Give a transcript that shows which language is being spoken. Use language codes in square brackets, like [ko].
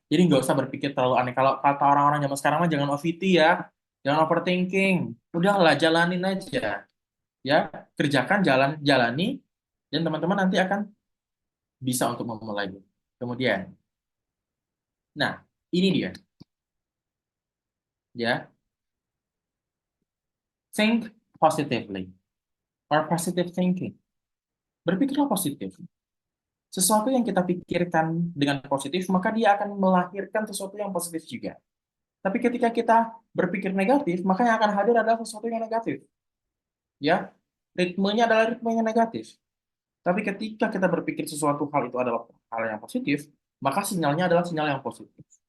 [id] Jadi nggak usah berpikir terlalu aneh. Kalau kata orang-orang zaman sekarang mah jangan OVT ya, jangan overthinking. Udahlah, jalanin aja. Ya, kerjakan, jalani, dan teman-teman nanti akan bisa untuk memulai. Kemudian, nah, ini dia. [en] Ya, think positively or positive thinking. [id] Berpikirlah positif. Sesuatu yang kita pikirkan dengan positif, maka dia akan melahirkan sesuatu yang positif juga. Tapi ketika kita berpikir negatif, maka yang akan hadir adalah sesuatu yang negatif. Ya, ritmenya adalah ritme yang negatif. Tapi ketika kita berpikir sesuatu hal itu adalah hal yang positif, maka sinyalnya adalah sinyal yang positif.